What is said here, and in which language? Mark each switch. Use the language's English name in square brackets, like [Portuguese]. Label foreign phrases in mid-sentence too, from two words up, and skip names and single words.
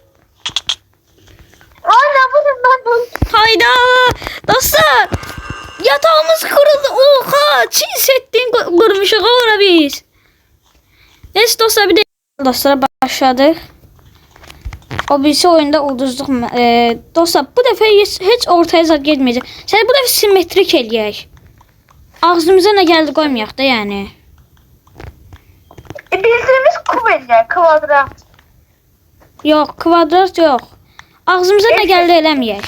[Turkish] Aynen bugün ben bunu. Hayda. Dostlar. Yatağımız kırıldı. Oha. Çin settin kırmışıq ora biz. Neyse dostlar bir de dostlar başladık. [Azerbaijani] O birisi oyunda ulduzluq. Dostlar bu dəfə heç ortaya zad getməyəcək. Sən bu dəfə simmetrik eləyək. Ağzımıza nə gəldi qoymayaq da yəni. Bildiğimiz kubelle kvadrat. Yox, kvadrat yox. Ağzımıza nə gəldi eləməyək.